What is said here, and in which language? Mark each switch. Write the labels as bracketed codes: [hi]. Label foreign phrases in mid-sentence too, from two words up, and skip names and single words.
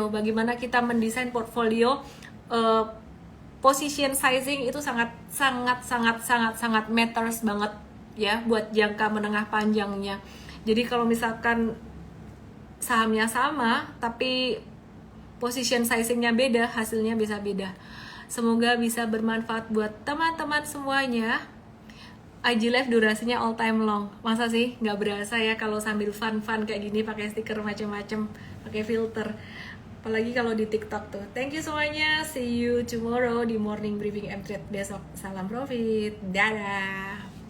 [id] Bagaimana kita mendesain portfolio, [en] position sizing [id] itu sangat matters banget ya buat jangka menengah panjangnya. Jadi kalau misalkan sahamnya sama tapi [en] position sizingnya [id] beda, hasilnya bisa beda. Semoga bisa bermanfaat buat teman-teman semuanya. IG Live durasinya [en] all time long. [id] Masa sih nggak berasa ya kalau sambil fun kayak gini pakai stiker macam-macam, pakai filter. Apalagi kalau di TikTok tuh. [en] Thank you [id] semuanya. [en] See you tomorrow di morning briefing M-Trade besok. [id] Salam profit. Dadah.